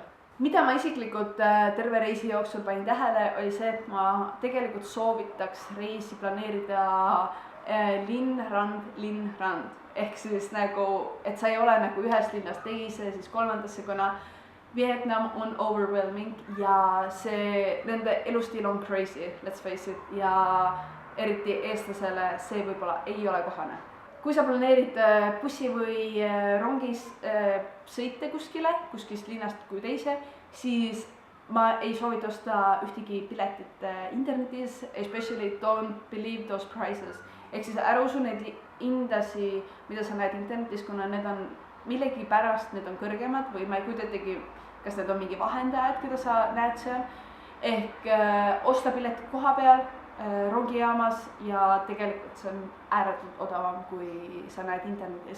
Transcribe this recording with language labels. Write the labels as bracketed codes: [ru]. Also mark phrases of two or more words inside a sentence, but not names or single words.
[et] Mida ma isiklikult terve reisi jooksul panin tähele, oli see, et ma tegelikult soovitaks reisi planeerida linn-rand. Ehk siis nagu, et sa ei ole nagu ühest linnast teise, siis kolmandasse, kuna Vietnam on overwhelming ja see, nende elustiil on [en] crazy, let's face it, [et] ja eriti eestlasele see võib-olla ei ole kohane. Kui sa planeerid bussi või rongis sõite kuskist linnast kui teise, siis ma ei soovita osta ühtegi piletit internetis, [en] especially don't believe those prices. [et] Ehk siis ära usu neid hindasi, mida sa näed internetis, kuna need on millegipärast, need on kõrgemad või ma ei kujuta ettegi, kas need on mingi vahendajad, keda sa näed seal. Ehk osta piletid koha peal rongijaamas ja tegelikult see on ääretult odavam, kui sa näed internetis.